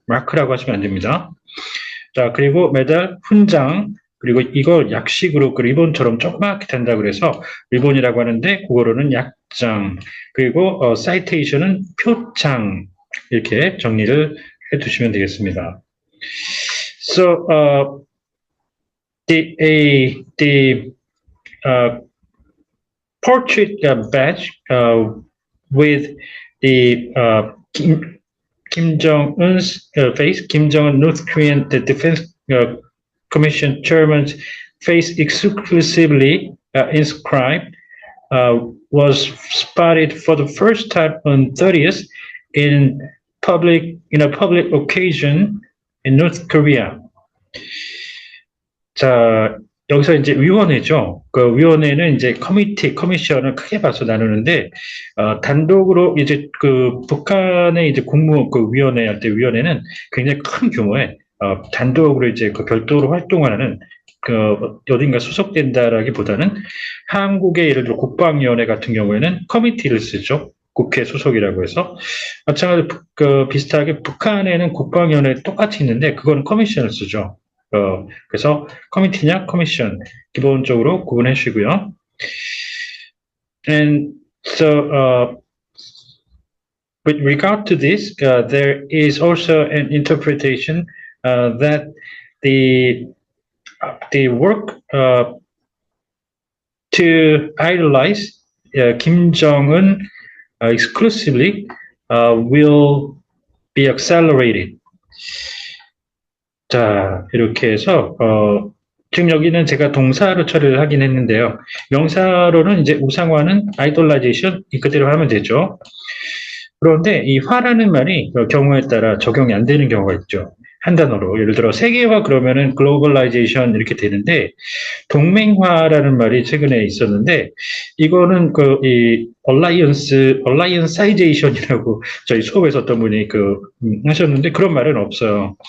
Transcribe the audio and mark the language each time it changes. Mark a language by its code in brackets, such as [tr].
[ko] 마크라고 하시면 안 됩니다. 자, 그리고 메달, 훈장, 그리고 이걸 약식으로 그 리본처럼 조그맣게 된다 그래서 리본이라고 하는데 그거로는 약장, 그리고 사이테이션은 표창 이렇게 정리를 해두시면 되겠습니다. [en] So the uh, portrait badge with the Kim Jong-un's face, Kim Jong-un North Korean the Defense Commission chairman's face exclusively inscribed was spotted for the first time on 30th in a public occasion in North Korea. [ko] 자, 여기서 이제 위원회죠. 그 위원회는 이제 커미션을 크게 봐서 나누는데, 단독으로 이제 그 북한의 이제 그 위원회 할 때 위원회는 굉장히 큰 규모의, 단독으로 이제 그 별도로 활동하는 그 어딘가 소속된다라기보다는 한국의 예를 들어 국방위원회 같은 경우에는 커미티를 쓰죠. 국회 소속이라고 해서 마찬가지로 비슷하게 북한에는 국방위원회 똑같이 있는데 그거는 커미션을 쓰죠. 그래서 커미티냐 커미션 기본적으로 구분해 주시고요. [en] And so with regard to this, there is also an interpretation that the work to idolize Kim Jong-un exclusively will be accelerated. [ko] 자, 이렇게 해서 지금 여기는 제가 동사로 처리를 하긴 했는데요. 명사로는 이제 우상화는 idolization 이 그대로 하면 되죠. 그런데 이 화라는 말이 경우에 따라 적용이 안 되는 경우가 있죠. 한 단어로 예를 들어 세계화 그러면은 글로벌라이제이션 이렇게 되는데 동맹화라는 말이 최근에 있었는데 이거는 이 얼라이언사이제이션이라고 저희 수업에서 어떤 분이 하셨는데 그런 말은 없어요.